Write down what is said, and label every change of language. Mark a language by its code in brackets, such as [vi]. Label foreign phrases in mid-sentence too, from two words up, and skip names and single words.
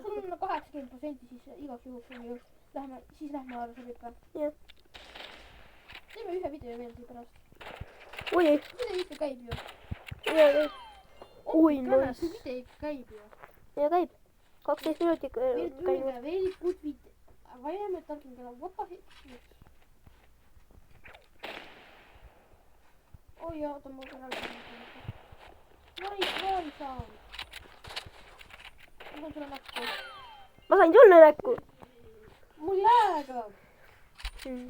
[et] sul on 80%, siis igaks juhuks on ju. siis lähme alla, sobib ka. jah. teeme ühe video veel siit pärast. oi ei. video ikka käib ju. ja käib. oi nice. nice. video ikka käib ju. ja käib. 12 minutit käib. [en] Very good video. Why am I talking about what the heck? [et] oh jaa, oota, ma korra räägin. [en] Nice sound. [et] ma saan sulle näkku. ma sain sulle näkku. mul läägab. Hmm.